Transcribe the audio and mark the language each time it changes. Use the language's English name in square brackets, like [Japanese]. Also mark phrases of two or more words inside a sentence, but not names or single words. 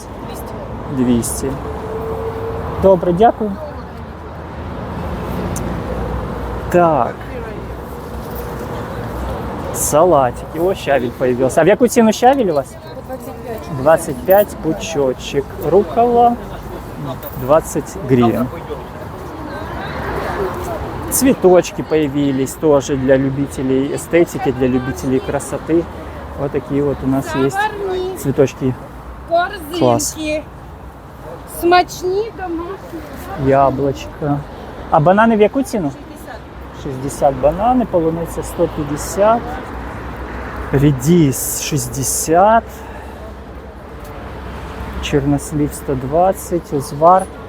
[Ukrainian] 200. Добре, дякую. Так. [Russian] Салатики. О, щавель появился. [Ukrainian] А в яку ціну щавель у вас? 25 пучочек. [Russian] Рукола 20 гривен. Цветочки появились тоже для любителей эстетики, для любителей красоты. Вот такие вот у нас есть цветочки. Класс. [Ukrainian] Смачні домашні. Яблочко. А бананы в яку ціну? 60 бананы, полуниця 150, редис 60, чернослив 120, узвар.